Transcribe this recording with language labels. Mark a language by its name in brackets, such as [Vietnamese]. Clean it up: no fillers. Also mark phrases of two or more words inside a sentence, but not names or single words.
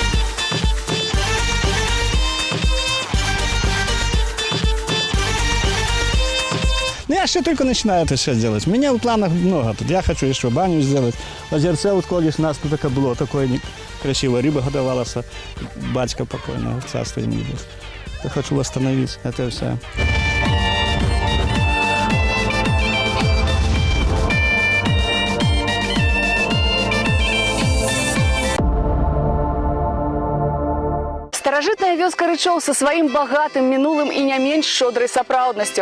[Russian] Ну, я еще только начинаю это все делать. У меня в планах много тут. Я хочу еще баню сделать. Озерце вот колись у нас тут такое было, такое красивое. Рыба годовалась, батька покойного, царство ему небесное. Я хочу восстановить это все. [Belarusian] Старажытная вёска Рычоў са сваім багатым мінулым і не менш шчодрай сапраўднасцю.